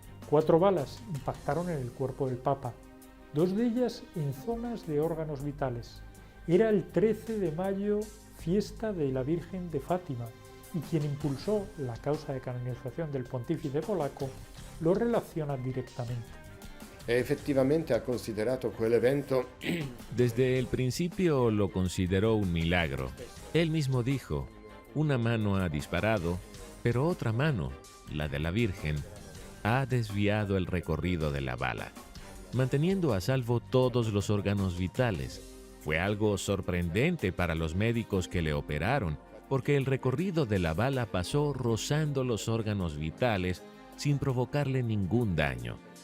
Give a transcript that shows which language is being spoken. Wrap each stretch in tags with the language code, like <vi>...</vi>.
<es>4 balas impactaron en el cuerpo del Papa, 2 de ellas en zonas de órganos vitales. Era el 13 de mayo, fiesta de la Virgen de Fátima, y quien impulsó la causa de canonización del pontífice polaco lo relaciona directamente.</es> <it>Effettivamente ha considerato quell'evento.</it> <es>Desde el principio lo consideró un milagro. Él mismo dijo, una mano ha disparado, pero otra mano, la de la Virgen, ha desviado el recorrido de la bala. manteniendo a salvo todos los órganos vitales. Fue algo sorprendente para los médicos que le operaron, porque el recorrido de la bala pasó rozando los órganos vitales sin provocarle ningún daño.</es>